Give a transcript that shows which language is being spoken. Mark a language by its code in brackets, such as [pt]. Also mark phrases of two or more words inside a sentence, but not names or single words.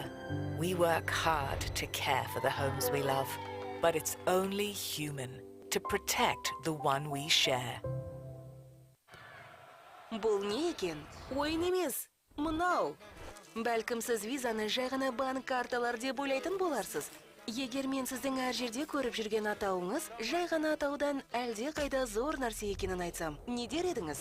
[en] We work hard to care for the homes we love, but it's only human to protect the one we share. [kk] Бұл не екен? Ойын емес, мынау. Бәлкім сіз визаны жай ғана банк карталар деп ойлайтын боларсыз. Егер мен сіздің әр жерде көріп жүрген атауыңыз жай ғана атаудан әлде қайда зор нәрсе екенін айтсам, не дер едіңіз?